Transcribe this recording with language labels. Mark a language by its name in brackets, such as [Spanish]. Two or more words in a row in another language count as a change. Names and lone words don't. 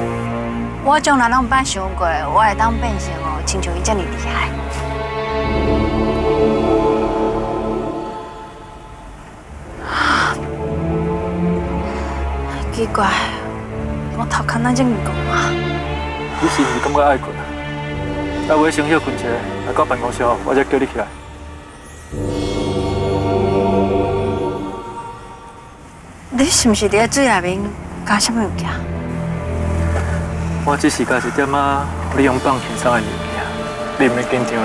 [Min Nan Chinese] 我从来拢毋捌想过，我会当变成哦，亲像伊遮尔厉害。奇怪。我头壳哪这么戆啊？你是毋是感觉爱困啊？待会先休困一下，来到办公室后，我再叫你起来。你是毋是伫水内面加什么物件？我只是加一点仔你用放轻松的物件，你袂紧张啦。